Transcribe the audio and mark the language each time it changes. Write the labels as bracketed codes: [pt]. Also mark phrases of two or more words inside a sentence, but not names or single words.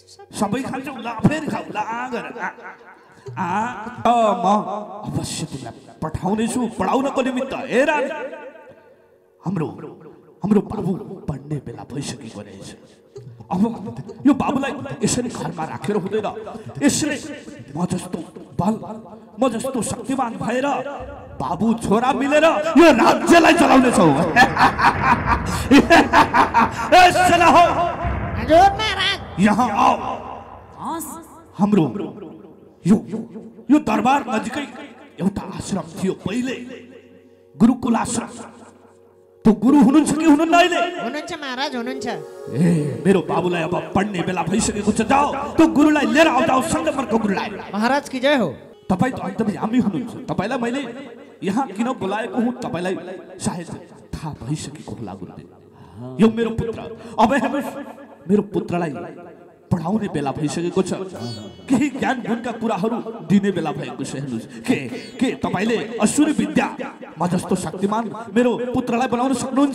[ne] सबै खान्छौ ल फेरि खाऊ ल म अवश्य तिमीलाई पठाउनेछु पढाउनको निमित्त ए रानी हाम्रो बाबु पढ्ने बेला भइसकेको रहेछ अब यो बाबुलाई यसरी घरमा राखेर हुँदैन यसले म जस्तो शक्तिमान भएर बाबु छोरा मिलेर यो राज्यलाई चलाउने छौ यसला हो हजुर महाराज यहाँ आओ हाम्रो यो दरबार नजिकै एउटा आश्रम थियो पहिले गुरुकुल आश्रम तो गुरु हुनुहुन्छ कि हुनुहुन्न अहिले हुनुहुन्छ महाराज हुनुहुन्छ ए मेरो बाबुलाई अब पढ्ने बेला भइसकेको छ जाऊ त्यो गुरुलाई लिएर आऊ जाऊ सङ्गमरको गुरुलाई [hi] महाराज की जय हो [ne] तपाई त अन्तर्यामी हुनुहुन्छ तपाईलाई मैले यहाँ किन बोलाएको हुँ तपाईलाई सायद थाहा भइसकेको होला गुरुदेव यो मेरो पुत्र अब हेर्नुस् मेरो पुत्रलाई पढाउने बेला भइसकेको छ केही ज्ञान गुणका कुराहरू दिने बेला भएको छ हेर्नुस् के तपाईले असुरी विद्या म जस्तो शक्तिमान मेरो पुत्रलाई बनाउन सक्नुहुन्छ